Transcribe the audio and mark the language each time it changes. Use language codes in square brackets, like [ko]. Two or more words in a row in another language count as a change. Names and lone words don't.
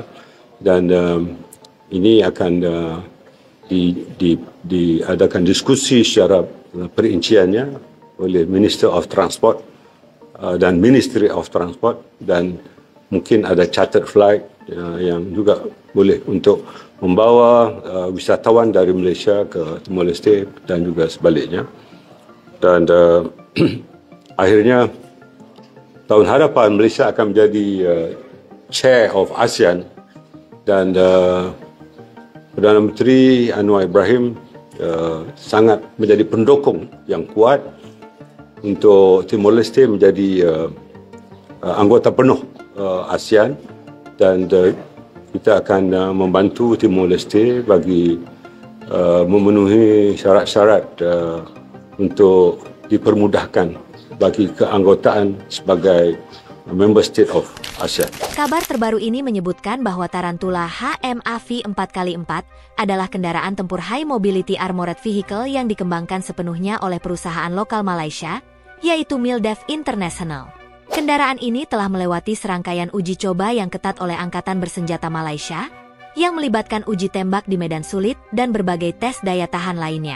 [ms] Dan ini akan diadakan diskusi secara perinciannya oleh [en] Minister of Transport [ms] dan [en] Ministry of Transport, [ms] dan mungkin ada [en] chartered flight [ms] yang juga boleh untuk membawa wisatawan dari Malaysia ke Timor Leste dan juga sebaliknya. Dan akhirnya tahun hadapan Malaysia akan menjadi [en] chair of ASEAN, [ms] dan Perdana Menteri Anwar Ibrahim sangat menjadi pendukung yang kuat untuk Timor Leste menjadi anggota penuh ASEAN, dan kita akan membantu Timor Leste bagi memenuhi syarat-syarat untuk dipermudahkan bagi keanggotaan sebagai [en] member state of ASEAN. [id] Kabar terbaru ini menyebutkan bahwa Tarantula HMAV 4x4 adalah kendaraan tempur [en] High Mobility Armored Vehicle [id] yang dikembangkan sepenuhnya oleh perusahaan lokal Malaysia, yaitu MILDEF International. Kendaraan ini telah melewati serangkaian uji coba yang ketat oleh Angkatan Bersenjata Malaysia, yang melibatkan uji tembak di medan sulit dan berbagai tes daya tahan lainnya.